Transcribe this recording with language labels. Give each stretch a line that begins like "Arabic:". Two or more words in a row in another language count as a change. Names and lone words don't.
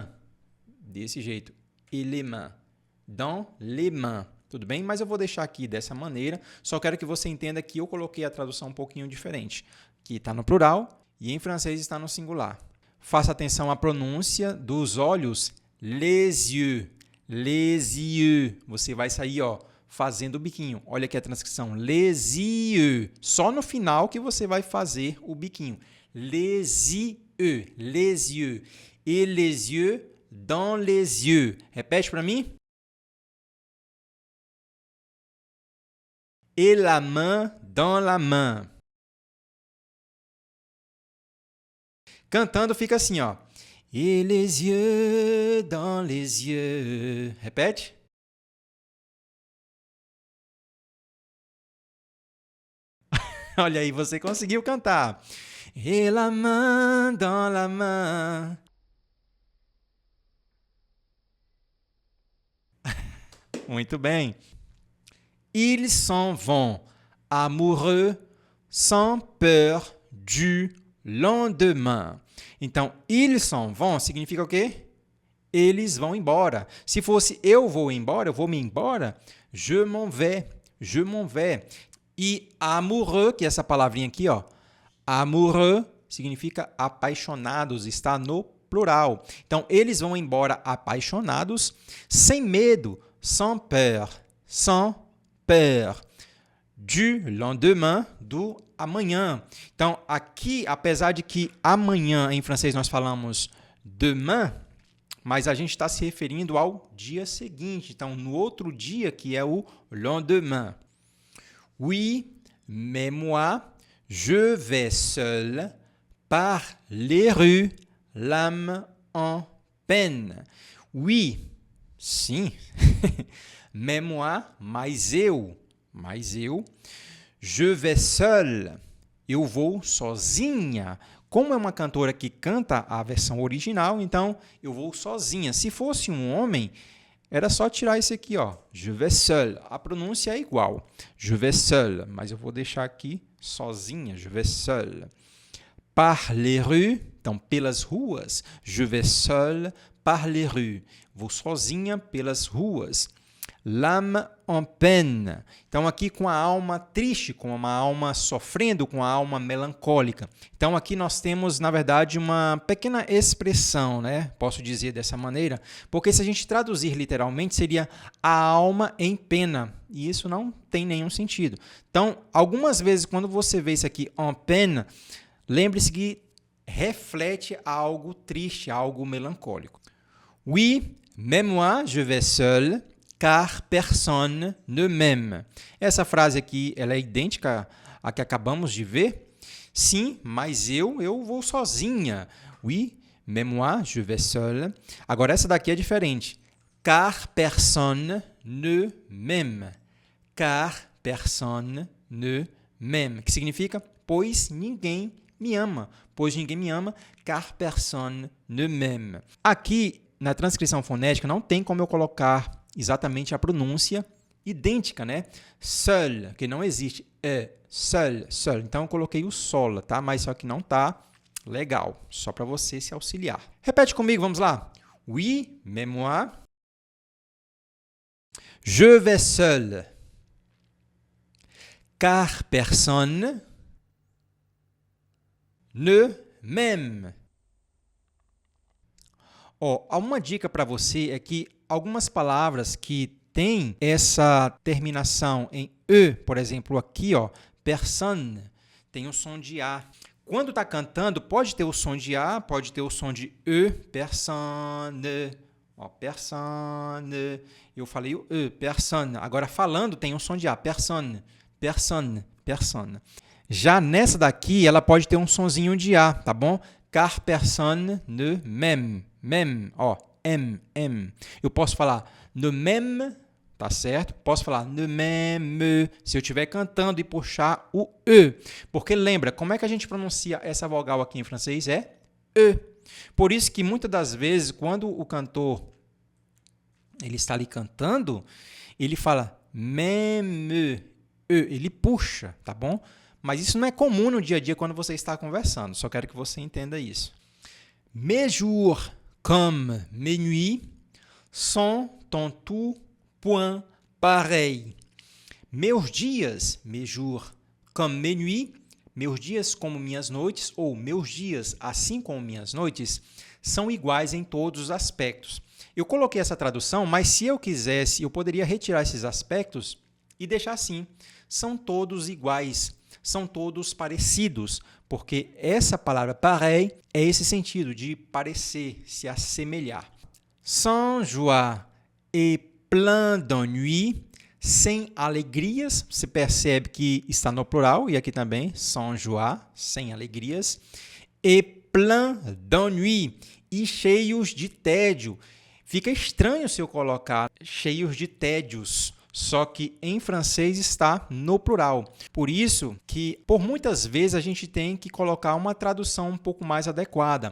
Portuguese: Desse jeito.
French: Éléments. Dans les mains.
Portuguese: Tudo bem? Mas eu vou deixar aqui dessa maneira. Só quero que você entenda que eu coloquei a tradução um pouquinho diferente. Que está no plural e em francês está no singular. Faça atenção à pronúncia dos olhos.
French: Les yeux. Les yeux.
Portuguese: Você vai sair, ó, fazendo o biquinho. Olha aqui a transcrição.
French: Les yeux.
Portuguese: Só no final que você vai fazer o biquinho.
French: Les yeux. Les yeux. Et les yeux dans les yeux.
Portuguese: Repete para mim.
French: Et la main dans la main.
Portuguese: Cantando fica assim, ó.
French: Et les yeux dans les yeux.
Portuguese: Repete. Olha aí, você conseguiu cantar.
French: Et la main dans la main.
Portuguese: Muito bem.
French: Ils s'en vont, amoureux, sans peur du lendemain.
Portuguese: Então,
French: ils s'en vont
Portuguese: significa o quê? Eles vão embora. Se fosse eu vou embora, eu vou me embora,
French: je m'en vais, je m'en vais.
Portuguese: E amoureux, que é essa palavrinha aqui, ó, amoureux significa apaixonados, está no plural. Então, eles vão embora apaixonados, sem medo,
French: sans peur, sans peur, du lendemain,
Portuguese: do amanhã. Então, aqui, apesar de que amanhã, em francês, nós falamos demain, mas a gente está se referindo ao dia seguinte. Então, no outro dia, que é o lendemain.
French: Oui, mais moi, je vais seul par les rues, l'âme en peine. Oui, sim. Mais moi,
Portuguese: mais eu,
French: je vais seul,
Portuguese: eu vou sozinha. Como é uma cantora que canta a versão original, então eu vou sozinha. Se fosse um homem, era só tirar esse aqui, ó.
French: Je vais seul.
Portuguese: A pronúncia é igual.
French: Je vais seul,
Portuguese: mas eu vou deixar aqui sozinha.
French: Je vais seul. Par les rues,
Portuguese: então pelas ruas.
French: Je vais seul par les rues.
Portuguese: Vou sozinha pelas ruas.
French: L'âme en peine.
Portuguese: Então, aqui com a alma triste, com uma alma sofrendo, com a alma melancólica. Então, aqui nós temos, na verdade, uma pequena expressão, né? Posso dizer dessa maneira, porque se a gente traduzir literalmente, seria a alma em pena. E isso não tem nenhum sentido. Então, algumas vezes, quando você vê isso aqui,
French: en peine,
Portuguese: lembre-se que reflete algo triste, algo melancólico.
French: Oui, même moi, je vais seul, car personne ne m'aime.
Portuguese: Essa frase aqui ela é idêntica à que acabamos de ver. Sim, mas eu vou sozinha.
French: Oui, mais moi, je vais seul.
Portuguese: Agora, essa daqui é diferente.
French: Car personne ne m'aime. Car personne ne m'aime.
Portuguese: Que significa? Pois ninguém me ama. Pois ninguém me ama,
French: car personne ne m'aime.
Portuguese: Aqui, na transcrição fonética, não tem como eu colocar exatamente a pronúncia idêntica, né? Seul, que não existe.
French: Seul, seul.
Portuguese: Então, eu coloquei o sol, tá? Mas só que não tá legal. Só para você se auxiliar. Repete comigo, vamos lá.
French: Oui, mais moi, je vais seul. Car personne ne m'aime.
Portuguese: Uma dica para você é que algumas palavras que têm essa terminação em E, por exemplo, aqui, ó, personne, tem o som de A. Quando está cantando, pode ter o som de A, pode ter o som de E, personne, ó, personne. Eu falei o E, personne. Agora, falando, tem o som de A,
French: personne, personne, personne.
Portuguese: Já nessa daqui, ela pode ter um sonzinho de A, tá bom?
French: Car personne ne m'aime. M'aime,
Portuguese: ó, M. Eu posso falar
French: ne m'aime,
Portuguese: tá certo? Posso falar
French: ne m'aime
Portuguese: se eu estiver cantando e puxar o E. Porque lembra, como é que a gente pronuncia essa vogal aqui em francês? É E. Por isso que muitas das vezes, quando o cantor ele está ali cantando, ele fala m'aime, E. Ele puxa, tá bom? Mas isso não é comum no dia a dia quando você está conversando. Só quero que você entenda isso.
French: Mes jours comme mes nuits sont en tout point pareils.
Portuguese: Meus dias,
French: mes jours comme mes nuits,
Portuguese: meus dias como minhas noites, ou meus dias assim como minhas noites, são iguais em todos os aspectos. Eu coloquei essa tradução, mas se eu quisesse, eu poderia retirar esses aspectos e deixar assim. São todos iguais. São todos parecidos, porque essa palavra pareil é esse sentido de parecer, se assemelhar.
French: Sans joie et plein d'ennui,
Portuguese: sem alegrias, você percebe que está no plural, e aqui também,
French: sans joie,
Portuguese: sem alegrias,
French: et plein d'ennui,
Portuguese: e cheios de tédio. Fica estranho se eu colocar cheios de tédios, só que em francês está no plural. Por isso que, por muitas vezes, a gente tem que colocar uma tradução um pouco mais adequada.